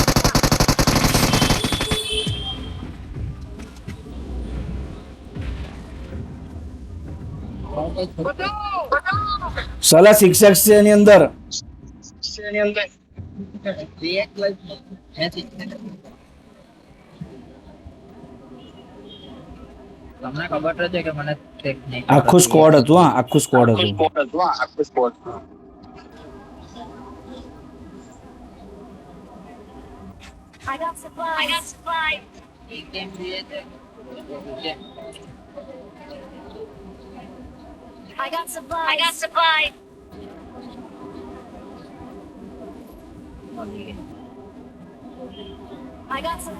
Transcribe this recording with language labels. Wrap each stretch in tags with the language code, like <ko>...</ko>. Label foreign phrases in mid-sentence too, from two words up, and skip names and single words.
<gu>સાલા 6x છે એની અંદર. તમને ખબર તો છે કે મને ટેકનિક આખું સ્ક્વોડ હતું. હા આખું સ્ક્વોડ હતું.</gu> <en>I got supplies. I got supplies.</en> <gu>એક ગેમ જોઈએ છે</gu> <en>I got supplies. I got supplies. I got supplies.</en>